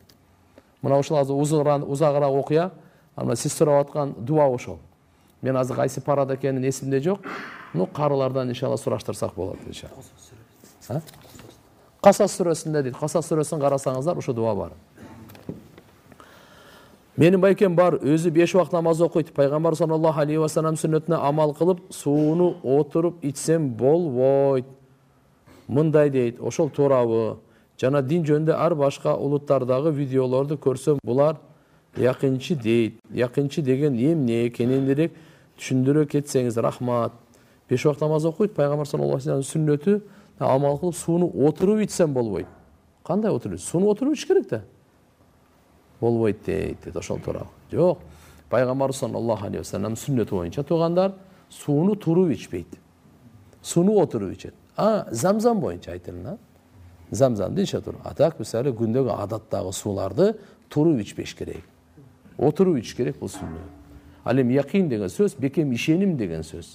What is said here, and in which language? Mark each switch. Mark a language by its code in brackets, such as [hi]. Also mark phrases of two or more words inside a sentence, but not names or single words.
[ky] Мына ошол азыр узагыраак окуя, ана сиз сурап аткан дуа ошол. Мен азыр кайсы парада экенин эсимде жок. Карылардан иншалла сураштырсак болот иншалла. Касас сүрөсүндө дейт. Касас сүрөсүн карасаңыздар, ошо дуа бар. Менин байкем бар, өзү 5 убакыт намаз окуйт. Пайгамбар [ar] صلى الله عليه وسلم [ky] сүннөтүнө амал кылып, сууну отуруп ичсем болбойт. Мындай дейт, ошол туурабы? Жана дин жөнүндө ар башка улуттардагы видеолорду көрсөм, булар якынчы дейт. Якынчы деген эмне экенин түшүндүрө кетсеңиз рахмат. 5 убакыт намаз окуйт, пайгамбар [ar] صلى الله عليه وسلم [ky] сүннөтү амал кылып, сууну отуруп ичсем болбойт. Кандай отуруп? Сууну отуруп ич керек да. Болбойт дейт, ошол туурабы. Жок. Пайгамбар [ar] صلى الله عليه وسلم [ky] сүннөтү боюнча туугандар сууну туруп ичпейт. Сууну отуруп ичет. Замзам боюнча айтылына. Замзамды иче туруп. Атак мисалы күндөгү адаттагы сууларды туруп ичпеш керек. Отуруп ич керек бул сүннөт. Ал эми якин деген сөз, бекем ишеним деген сөз.